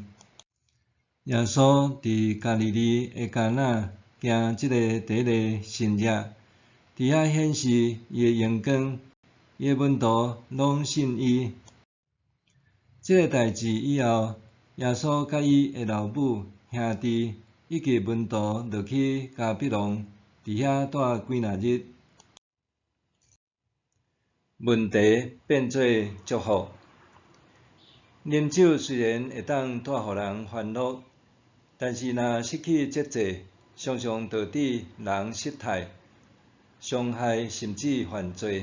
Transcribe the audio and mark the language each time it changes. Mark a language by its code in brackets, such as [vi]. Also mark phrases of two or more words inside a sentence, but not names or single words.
[nan] 耶稣伫加利利的迦纳行即个第一个神迹，伫遐显示伊的荣光，伊的门徒拢信伊。即个代志以后，耶稣甲伊的老母、兄弟以及门徒落去迦百农，伫遐住几若日。问题变做祝福。啉酒虽然会当带互人欢乐，但是若失去节制，常常导致人失态、伤害甚至犯罪。